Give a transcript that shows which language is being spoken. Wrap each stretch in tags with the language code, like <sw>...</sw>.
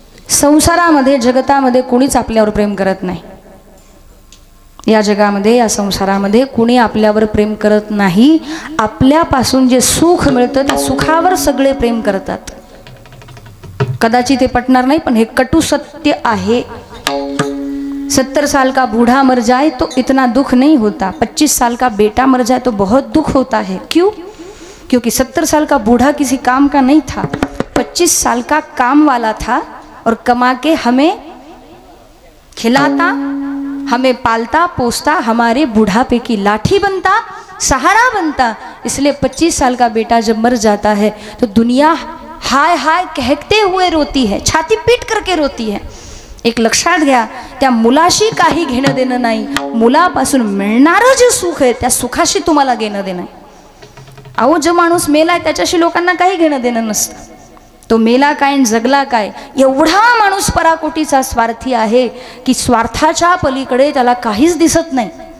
<mr>संसारामध्ये जगतामध्ये कोणीच आपल्यावर प्रेम करत नाही. या जगामध्ये या संसारामध्ये कुणी आपल्यावर प्रेम करत नाही. आपल्यापासून जे सुख मिळतं त्या सुखावर सगळे प्रेम करतात. कदाचित ते पटणार नाही पण हे कटू सत्य आहे.</mr> <hi>70 साल का बूढ़ा मर जाए तो इतना दुख नहीं होता, 25 साल का बेटा मर जाए तो बहुत दुख होता है. क्यों? क्योंकि 70 साल का बूढ़ा किसी काम का नहीं था, 25 साल का काम वाला था और कमा के हमें खिलाता, हमें पालता पोसता, हमारे बुढ़ापे की लाठी बनता, सहारा बनता. इसलिए 25 साल का बेटा जब मर जाता है तो दुनिया हाय हाय कहते हुए रोती है, छाती पीट करके रोती है.</hi> <mr>एक लक्षात घ्या, त्या मुलाशी काही घेणं देणं नाही. मुलापासून मिळणारं जे सुख आहे त्या सुखाशी तुम्हाला घेणं देणं आहे. अहो जो माणूस मेलाय त्याच्याशी लोकांना काही घेणं देणं नसतं. तो मेला काय आणि जगला काय, एवढा माणूस पराकोटीचा स्वार्थी आहे की स्वार्थाच्या पलीकडे त्याला काहीच दिसत नाही.</mr>